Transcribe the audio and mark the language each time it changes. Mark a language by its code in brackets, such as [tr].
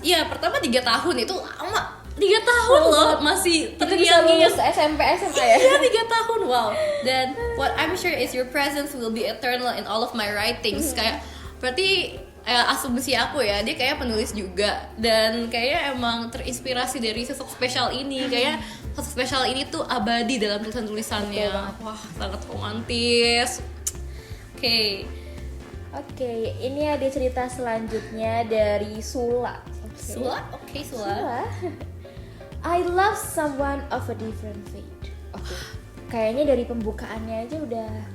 [id] Iya, pertama 3 tahun itu lama. 3 tahun loh masih Kita bisa lulus terngiang-ngiang. SMP SMA ya. Iya, 3 tahun. Wow. [en] Dan what I'm sure is your presence will be eternal in all of my writings. [id] Kayak berarti asumsi aku ya, dia kayak penulis juga dan kayak emang terinspirasi dari sosok spesial ini. Kayak sosok spesial ini tuh abadi dalam tulisan-tulisannya. Betul banget. Wah, sangat romantis. Oke. Oke, ini ada cerita selanjutnya dari Sula. Oke. Sula? Oke, Sula. Sula. [en] I love someone of a different fate. Oke. [id] Kayaknya dari pembukaannya aja udah